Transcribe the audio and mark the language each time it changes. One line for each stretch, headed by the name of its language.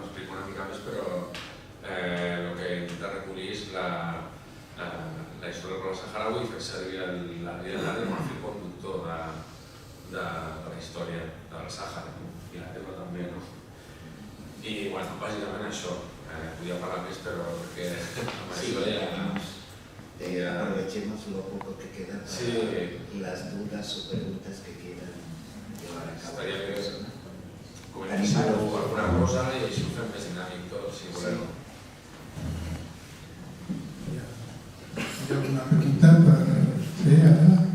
Catalan: L'explico una mica més, però el que intenta recollir és la història del poble saharaui i fer servir la vida com a fil conductor de la història del Sàhara i la teva també, no? I bueno, bàsicament això, podria parlar més, però perquè amb això ja...
Spanish: Aprovechemos lo poco que queda para las dudas o preguntas que quieran llevar a cabo.
Catalan: Estaria bé comentar alguna cosa i així ho fem més dinàmic tot, si voleu. Hi ha alguna pregunta per fer ara?